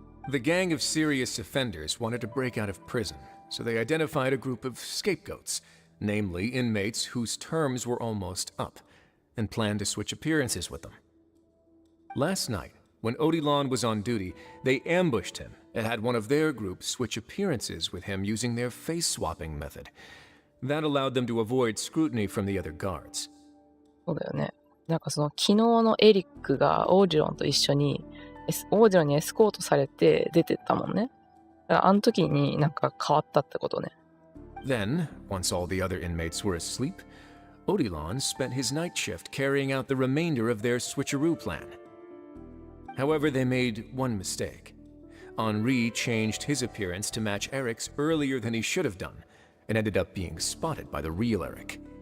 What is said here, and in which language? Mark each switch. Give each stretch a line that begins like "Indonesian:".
English: The gang of serious offenders wanted to break out of prison, so they identified a group of scapegoats, namely inmates whose terms were almost up, and planned to switch appearances with them. Last night, when Odilon was on duty, they ambushed him and had one of their group switch appearances with him using their face-swapping method. That allowed them to avoid scrutiny from the other guards.
Japanese: そうだよね。なんかその昨日のエリックがオーディロンと一緒にオーディロンにエスコートされて出てったもんね。だからあの時になんか変わったってことね。
English: Then, once all the other inmates were asleep, Odilon spent his night shift carrying out the remainder of their switcheroo plan. However, they made one mistake. Henri changed his appearance to match Eric's earlier than he should have done, and ended up being spotted by the real Eric.